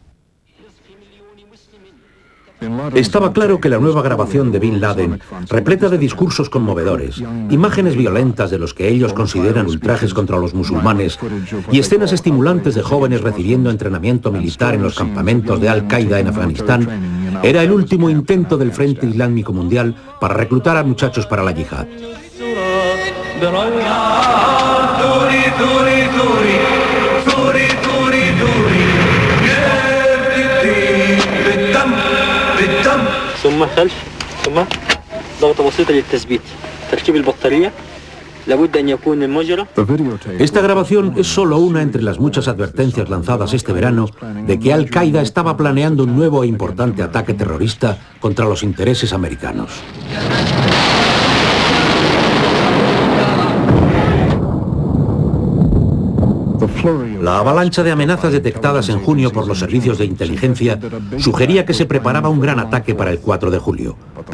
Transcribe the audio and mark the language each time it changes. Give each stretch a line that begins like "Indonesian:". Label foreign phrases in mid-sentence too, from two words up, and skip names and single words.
Spanish: Estaba claro que la nueva grabación de Bin Laden, repleta de discursos conmovedores, imágenes violentas de los que ellos consideran ultrajes contra los musulmanes y escenas estimulantes de jóvenes recibiendo entrenamiento militar en los campamentos de Al-Qaeda en Afganistán, era el último intento del Frente Islámico Mundial para reclutar a muchachos para la yihad.
Arabic: ثم خلف ثم ضغطة بسيطة للتثبيت تركيب البطارية لابد أن يكون المجرى.
Spanish: Esta grabación es solo una entre las muchas advertencias lanzadas este verano de que Al-Qaeda estaba planeando un nuevo e importante ataque terrorista contra los intereses americanos. La avalancha de amenazas detectadas en junio por los servicios de inteligencia sugería que se preparaba un gran ataque para el 4 de julio.